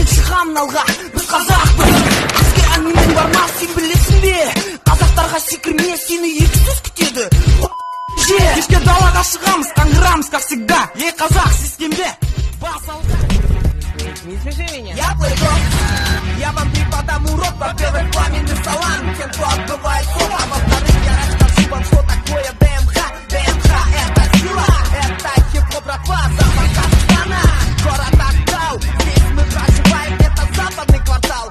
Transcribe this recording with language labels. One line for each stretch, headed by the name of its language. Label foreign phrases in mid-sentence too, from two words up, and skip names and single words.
Kazakh: қамын алға біз қазақпыз. Бізге әңгімен барма, сен білесің бе? Қазақтарға секірме, сені екі сөз күтеді. Кешке далаға шығамыз, қаңғырамыз,
Russian: как всегда.
Kazakh: Ей қазақ, системде бас алға.
Russian: Не смеши меня. Я плыву, я вам преподам урок. Во-первых, пламенный салам тем, кто отбывает сон. А во-вторых, я расскажу вам, что такое ДМХ. ДМХ — это сила, это хип-хоп, братва, запах Казахстана. Город Актау, здесь мы проживаем, это западный квартал.